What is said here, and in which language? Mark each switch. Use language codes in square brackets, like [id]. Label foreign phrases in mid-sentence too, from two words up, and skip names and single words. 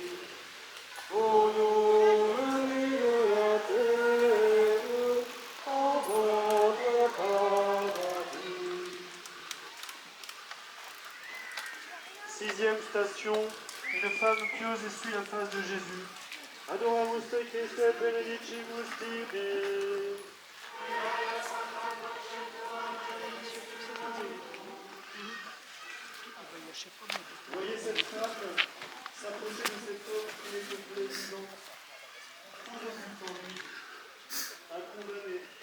[fr] Pour nous mener de la terre en votre paradis. Sixième station, une femme pieuse essuie la face de Jésus. [la] Adoramus te Christe et benedicimus tibi. [fr] Voyez cette femme s'approcher de cet homme qui est complet vivant. Tout résulte en lui. Un condamné.